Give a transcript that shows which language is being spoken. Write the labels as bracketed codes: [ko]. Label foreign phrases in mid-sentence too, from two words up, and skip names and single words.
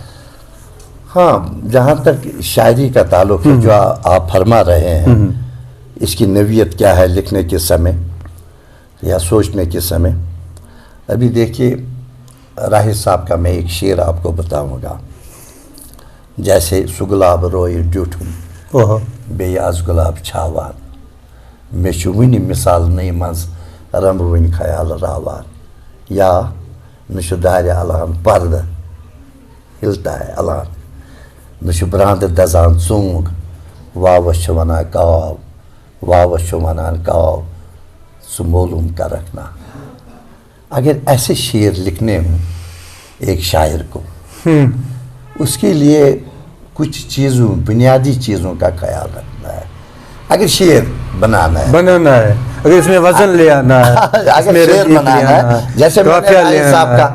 [ur] ہاں، جہاں تک شاعری کا تعلق ہے جو آپ فرما رہے ہیں، اس کی نوعیت کیا ہے لکھنے کے سمے یا سوچنے کے سمے، ابھی دیکھیے راہی صاحب کا میں ایک شعر آپ کو بتاؤں گا، [ks] جیسے سگلاب روئے ڈیوٹھوں بے یاز گلاب چھاوان، مے چھُ وٕنہِ مِثالنٕے منٛز رنٛبوٕنۍ خیال راوان یا نہ چھُ دارِ الان پردٕ ہِلتاے الان نہ چھُ برٛانٛدٕ دَزان ژوٗنٛگ واوَس چھُ وَنان کاو واوَس چھُ وَنان کاو ژٕ معلوٗم کَرکھ نا. [ur] اگر ایسے شعر لکھنے ہوں ایک شاعر کو اس کے لیے کچھ چیزوں بنیادی چیزوں کا خیال رکھنا ہے. اگر شعر بنانا ہے اگر اس میں وزن لے آنا ہے, اگر شعر بنانا ہے جیسے رائی صاحب کا